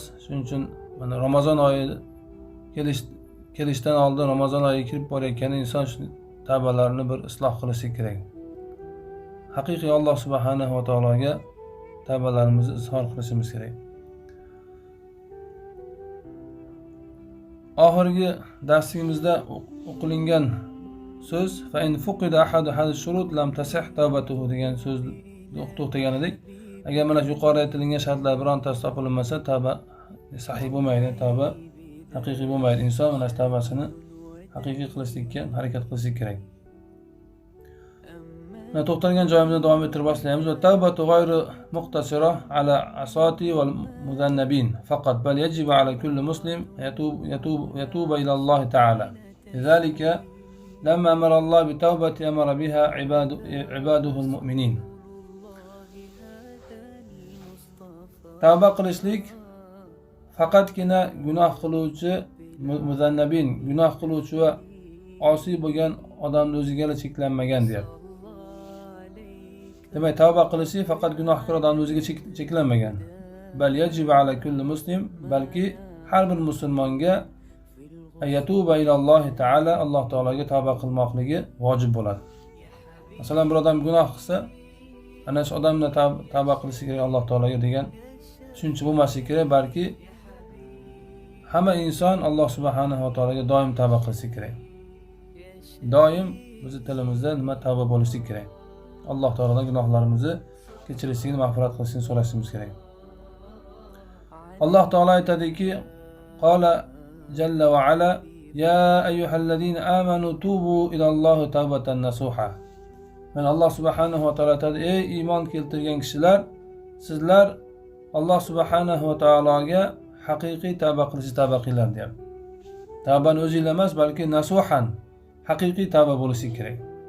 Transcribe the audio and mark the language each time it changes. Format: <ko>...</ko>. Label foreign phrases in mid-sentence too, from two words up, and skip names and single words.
<uz>Shuning uchun mana Ramazon oyi kelishdan oldin Ramazon oyi kirib borayotganda inson shu tavbalarni bir isloh qilishi kerak. Haqiqiy Alloh subhanahu va taologa tavbalarimizni izhor qilishimiz kerak. Oxirgi darsligimizda o'qilingan so'z</uz> <ar>فإن فقد أحد هذه الشروط لم تصح توبته</ar> <uz>degan so'zni to'xtagan edik. Agar mana shu yuqorida aytilgan shartlar birontasi topilmasa, tavba sahih bo'lmaydi, tavba haqiqiy bo'lmaydi. Inson mana tavbasini haqiqiy qilishlikka harakat qilishi kerak. Mana to'xtalgan joyimizda davom ettirib boshlaymiz.</uz> <ar>والتوبة غير مقتصرة على العصاة والمذنبين فقط بل يجب على كل مسلم يتوب إلى الله تعالى. لذلك لما أمر الله بالتوبة أمر بها عباده المؤمنين.</ar> <uz>Tavba qilishlik faqatgina gunoh qiluvchi muzannabin, gunoh qiluvchi va osiy bo'lgan odamning o'ziga cheklanmagan deyapti. Demak, tavba qilishi faqat gunohkor odamning o'ziga cheklanmagan.</uz> <ar>بل يجب على كل مسلم,</ar> <uz>balki har bir musulmonga</uz> <ar>أن يتوب إلى الله تعالى,</ar> <uz>Alloh taologa tavba qilmoqligi vojib bo'ladi. Masalan, bir odam gunoh qilsa, ana shu odamning tavba qilishi kerak Alloh taologa degan tushuncha bo'lmasligi kerak, balki hamma inson Alloh subhanahu va taologa doim tavba qilishi kerak. Doim bizning tilimizda nima tavba bo'lishi kerak. Alloh taolodan gunohlarimizni kechirishini, mag'firat qilishini so'rashimiz kerak. Alloh taolo aytadiki:</uz> <ar>"قال جل وعلا يا أيها الذين آمنوا توبوا إلى الله توبة نصوحا."</ar> <uz>Men Alloh subhanahu va taolo aytadi: "Ey iymon keltirgan kishilar, sizlar Alloh subhanahu va taologa haqiqiy tavba qilinglar" deyapti. Tavbani o'zingiz emas, balki nasuhan, haqiqiy tavba bo'lishi kerak.</uz>